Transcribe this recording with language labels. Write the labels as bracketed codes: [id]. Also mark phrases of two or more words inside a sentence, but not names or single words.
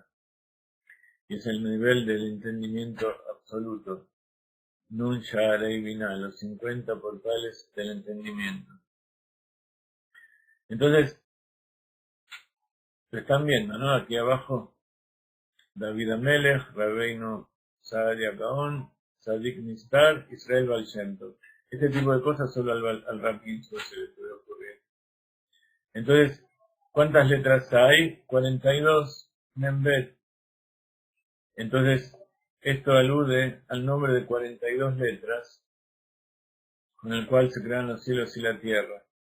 [es] Y es el nivel del entendimiento absoluto. [he] נון שערי בינה, [es] los 50 portales del entendimiento. Entonces, lo están viendo, ¿no? Aquí abajo, David Amelech, Rabbeinu Saadia Gaon, Tzadik Nistar, Israel Baal Shem Tov. Este tipo de cosas solo al Rav Ginsburg se le puede ocurrir. Entonces, ¿cuántas letras hay? 42, Membet. Entonces, esto alude al nombre de 42 letras, con el cual se crean los cielos y la tierra.